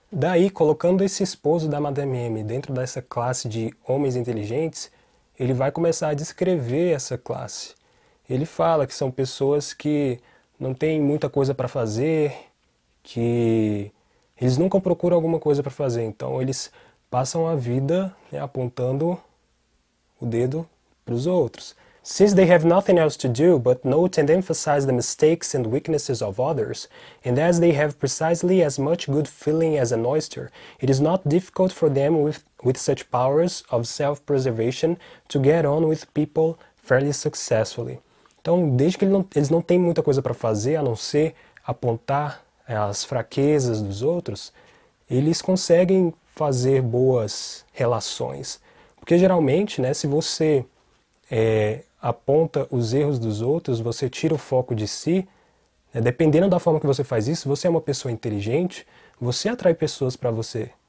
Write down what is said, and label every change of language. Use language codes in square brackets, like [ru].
[pt] Daí, colocando esse esposo da Madame M dentro dessa classe de homens inteligentes, ele vai começar a descrever essa classe. Ele fala que são pessoas que não têm muita coisa para fazer, que eles nunca procuram alguma coisa para fazer, então eles passam a vida, né, apontando o dedo para os outros. [en] Since they have nothing else to do but note and emphasize the mistakes and weaknesses of others, and as they have precisely as much good feeling as an oyster, it is not difficult for them with such powers of self-preservation to get on with people fairly successfully. [pt] Então, desde que eles não têm muita coisa para fazer, a não ser apontar as fraquezas dos outros, eles conseguem fazer boas relações. Porque geralmente, né, se você aponta os erros dos outros, você tira o foco de si, né, dependendo da forma que você faz isso, se você é uma pessoa inteligente, você atrai pessoas para você.